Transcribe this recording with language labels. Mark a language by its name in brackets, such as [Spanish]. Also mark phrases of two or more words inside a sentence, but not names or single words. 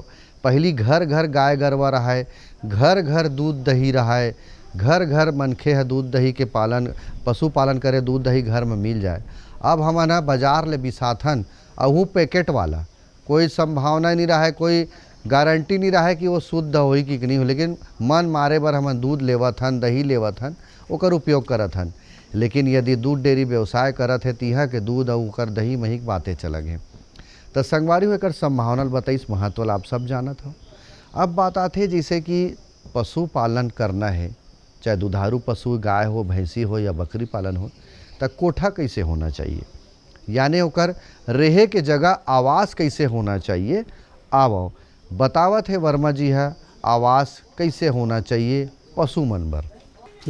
[Chhattisgarhi] पहली घर घर गाय गरवा रहा है, घर घर दूध दही रहा है, घर घर मनखे है दूध दही के पालन, पशुपालन करे, दूध दही घर में मिल जाए। अब हमन बाजार ले बिसाथन, अहू पैकेट वाला, कोई संभावना नहीं रहा है, कोई गारंटी नहीं रहा है कि वो शुद्ध होई कि नहीं हो, लेकिन मन मारे बर हमन दूध लेवत हन, दही लेवत हन, ओकर उपयोग करत हन। लेकिन यदि दूध डेयरी व्यवसाय करत है, तिहा के दूध और ओकर दही मही बातें चलग हैं। तो संगवारी हो, एकर संभावना बताइस, महत्व आप सब जानत हो। अब बात आते जैसे कि पशुपालन करना है, चाहे दुधारू पशु गाय हो, भैंसी हो या बकरी पालन हो, तो कोठा कैसे होना चाहिए, यानी ओकर रहे के जगह आवास कैसे होना चाहिए। आओ बतावत है वर्मा जी है, आवास कैसे होना चाहिए पशु मन बर।